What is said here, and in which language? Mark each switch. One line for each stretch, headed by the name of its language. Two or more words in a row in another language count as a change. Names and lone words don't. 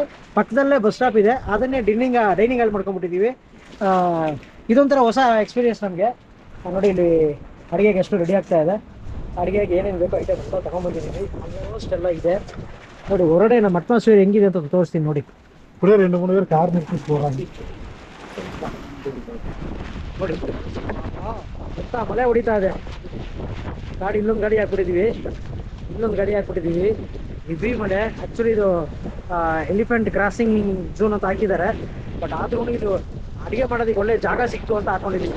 Kannada: ಪಕ್ಕದಲ್ಲೇ
English: bus stop
Kannada: ಇದೆ, ಅದನ್ನೇ
English: dining hall
Kannada: ಮಾಡ್ಕೊಂಬಿಟ್ಟಿದ್ದೀವಿ. ಇದೊಂಥರ ಹೊಸ ಎಕ್ಸ್ಪೀರಿಯನ್ಸ್ ನಮಗೆ. ನೋಡಿ ಇಲ್ಲಿ ಅಡುಗೆಗೆ ಎಷ್ಟು ರೆಡಿ ಆಗ್ತಾ ಇದೆ, ಅಡುಗೆಗೆ ಏನೇನು ಬೇಕು ಐಟಮ್ ಅಂತ ತೊಗೊಂಬಂದಿದ್ದೀವಿ. ಆಲ್ಮೋಸ್ಟ್ ಎಲ್ಲ ಇದೆ ನೋಡಿ. ಹೊರಗಡೆ ನಮ್ಮ ಅಟ್ಮಾಸ್ಫಿಯರ್ ಹೆಂಗಿದೆ ಅಂತ ತೋರಿಸ್ತೀನಿ ನೋಡಿ.
Tamil: ಕೂಡ 2-3 பேர் கார் நிறுத்தி போகிறாங்க.
Kannada: ನೋಡಿ ಎಂತ ಮಳೆ ಹೊಡಿತಾ ಇದೆ. ಇಲ್ಲೊಂದು ಗಾಡಿ ಹಾಕ್ಬಿಟ್ಟಿದ್ದೀವಿ. ಹೆವಿ ಮಳೆ. ಆ್ಯಕ್ಚುಲಿ ಇದು
English: elephant crossing zone
Kannada: ಅಂತ ಹಾಕಿದ್ದಾರೆ. ಬಟ್ ಆದ್ರೂ ಇದು ಅಡುಗೆ ಮಾಡೋದಕ್ಕೆ ಒಳ್ಳೆ ಜಾಗ ಸಿಕ್ತು ಅಂತ ಹಾಕೊಂಡಿದ್ದೀವಿ.